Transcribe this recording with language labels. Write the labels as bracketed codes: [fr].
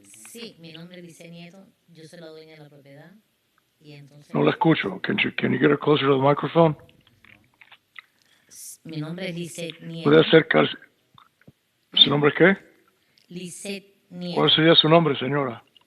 [es] Sí, mi nombre es Lice Nieto, yo soy la dueña de la propiedad. Y entonces, No la escucho. [en] Can you get her closer to the microphone? [es] mi nombre es Lisette Nieto. ¿Puede acercarse? ¿Su nombre es qué? Lisette Nieto. ¿Cuál sería su nombre, señora?